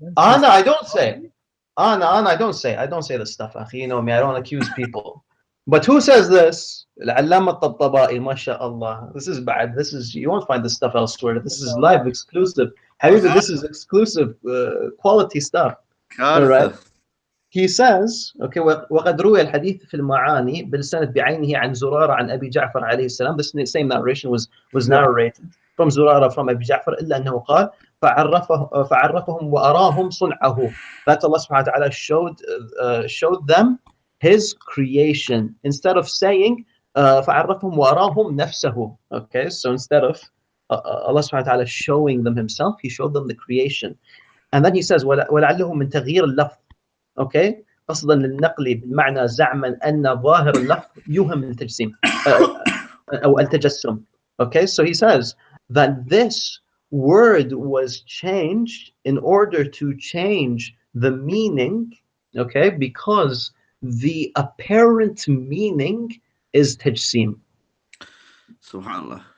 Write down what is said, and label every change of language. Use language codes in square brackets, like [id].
[en] Ana, I don't say. Ana, I don't say. I don't say this stuff, akhi. You know me, I don't accuse people. But who says this? Al-Allama al-Tabtabai, mashallah. This is bad. This is, you won't find this stuff elsewhere. This is live exclusive. Habibi, this is exclusive quality stuff. All right. He says, okay, [ar] وقد روي الحديث في المعاني بالسند بعينه عن زرارة عن أبي جعفر عليه السلام. [en] This same narration was narrated from Zurara from Abi Ja'far [ar] إلا أنه قال فعرفهم وأراهم صنعه. [en] That Allah subhanahu wa ta'ala showed them his creation instead of saying [ar] فعرفهم وأراهم نفسه. [en] Okay, so instead of Allah subhanahu wa ta'ala showing them himself, he showed them the creation. And then he says [ar] ولعله من تغيير اللفظ. Okay, قصدا للنقل بمعنى زعما أن ظاهر اللفظ يوهم التجسيم أو التجسم. [en] Okay, so he says that this word was changed in order to change the meaning, okay, because the apparent meaning is tajsim. Subhanallah.